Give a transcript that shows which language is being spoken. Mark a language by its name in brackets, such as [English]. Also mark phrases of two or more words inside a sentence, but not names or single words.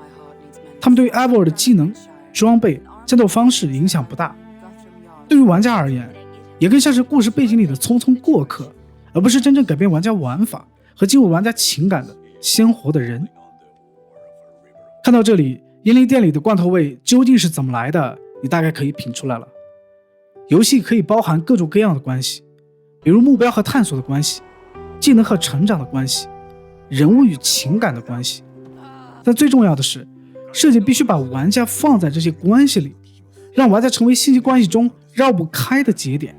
[Chinese] 他們對於 Eivor 的技能、裝備、戰鬥方式影響不大，對於玩家而言，也更像是故事背景裡的匆匆過客，而不是真正改變玩家玩法和进入玩家情感的鮮活的人。看到这裡，英灵殿裡的罐頭味究竟是怎麼來的，你大概可以品出來了。遊戲可以包含各種各樣的關係，比如目標和探索的關係，技能和成長的關係，人物與情感的關係。但最重要的是，設計必須把玩家放在這些關係裡，讓玩家成為信息關係中繞不開的節點。